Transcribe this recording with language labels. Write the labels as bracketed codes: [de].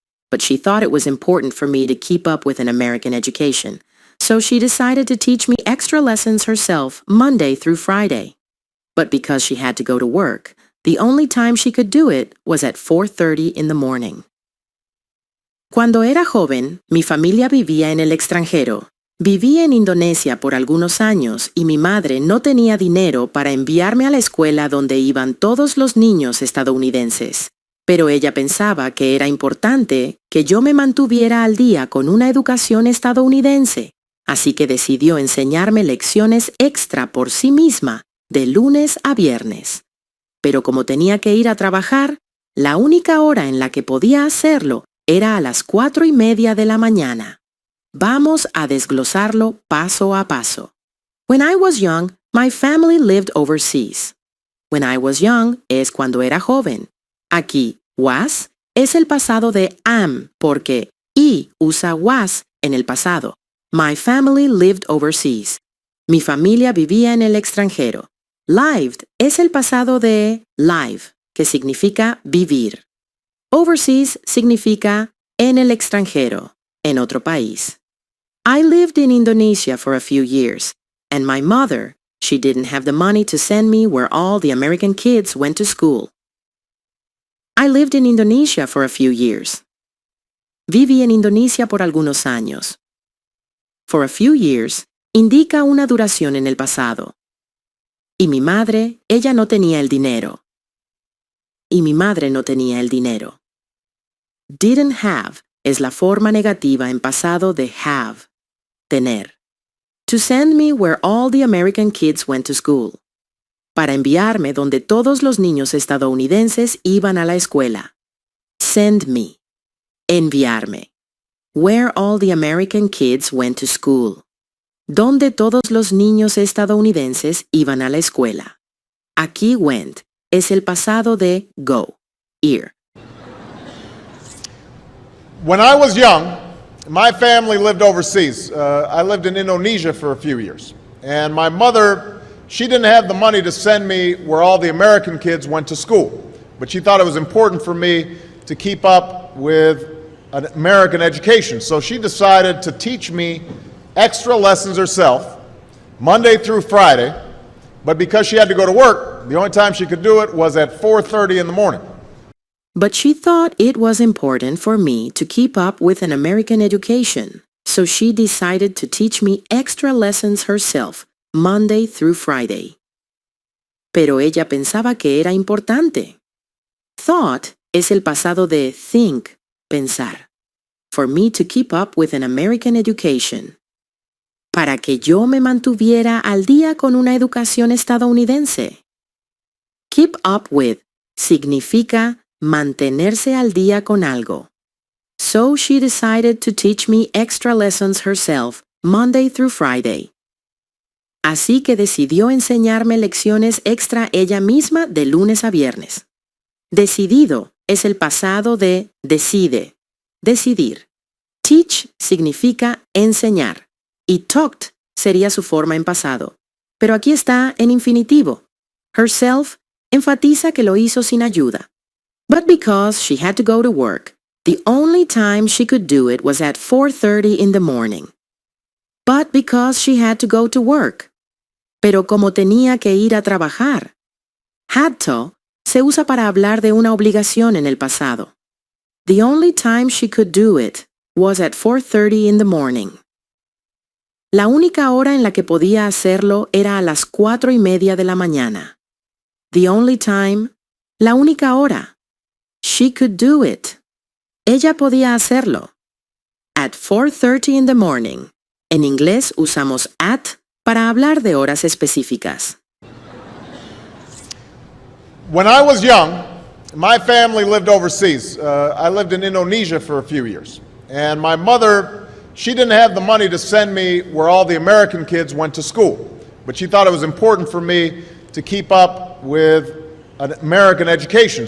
[en] But she thought it was important for me to keep up with an American education, so she decided to teach me extra lessons herself Monday through Friday. But because she had to go to work, the only time she could do it was at 4:30 in the morning. [es] Cuando era joven, mi familia vivía en el extranjero. Viví en Indonesia por algunos años y mi madre no tenía dinero para enviarme a la escuela donde iban todos los niños estadounidenses. Pero ella pensaba que era importante que yo me mantuviera al día con una educación estadounidense, así que decidió enseñarme lecciones extra por sí misma, de lunes a viernes. Pero como tenía que ir a trabajar, la única hora en la que podía hacerlo era a las 4:30 de la mañana. Vamos a desglosarlo paso a paso. [en] When I was young, my family lived overseas. When I was young [es] es cuando era joven. Aquí, was es el pasado de am porque y usa was en el pasado. [en] My family lived overseas. [es] Mi familia vivía en el extranjero. Lived es el pasado de live, que significa vivir. Overseas significa en el extranjero, en otro país. [en] I lived in Indonesia for a few years, and my mother, she didn't have the money to send me where all the American kids went to school. I lived in Indonesia for a few years. [es] Viví en Indonesia por algunos años. [en] For a few years [es] indica una duración en el pasado. Y mi madre, ella no tenía el dinero. Y mi madre no tenía el dinero. Didn't have es la forma negativa en pasado de have, tener. [en] To send me where all the American kids went to school. [es] Para enviarme donde todos los niños estadounidenses iban a la escuela. [en] Send me. Enviarme. Where all the American kids went to school. [es] Donde todos los niños estadounidenses iban a la escuela. Aquí went es el pasado de go, ir. [en] When I was young, my family lived overseas. I lived in Indonesia for a few years. And my mother, she didn't have the money to send me where all the American kids went to school. But she thought it was important for me to keep up with an American education. So she decided to teach me extra lessons herself, Monday through Friday. But because she had to go to work, the only time she could do it was at 4:30 in the morning. But she thought it was important for me to keep up with an American education, so she decided to teach me extra lessons herself, Monday through Friday. [es] Pero ella pensaba que era importante. Thought es el pasado de think, pensar. [en] For me to keep up with an American education. [es] Para que yo me mantuviera al día con una educación estadounidense. [en] Keep up with [es] significa mantenerse al día con algo. [en] So she decided to teach me extra lessons herself, Monday through Friday. [es] Así que decidió enseñarme lecciones extra ella misma de lunes a viernes. Decidido es el pasado de decide, decidir. Teach significa enseñar y talked sería su forma en pasado. Pero aquí está en infinitivo. Herself enfatiza que lo hizo sin ayuda. [en] But because she had to go to work, the only time she could do it was at 4:30 in the morning. But because she had to go to work. [es] Pero como tenía que ir a trabajar. [en] Had to [es] se usa para hablar de una obligación en el pasado. [en] The only time she could do it was at 4:30 in the morning. [es] La única hora en la que podía hacerlo era a las 4:30 de la mañana. [en] The only time, [es] la única hora. [en] She could do it. [es] Ella podía hacerlo. [en] At 4:30 in the morning. [es] En inglés usamos at para hablar de horas específicas. [en] When I was young, my family lived overseas. I lived in Indonesia for a few years. And my mother, she didn't have the money to send me where all the American kids went to school. But she thought it was important for me to keep up with an American education.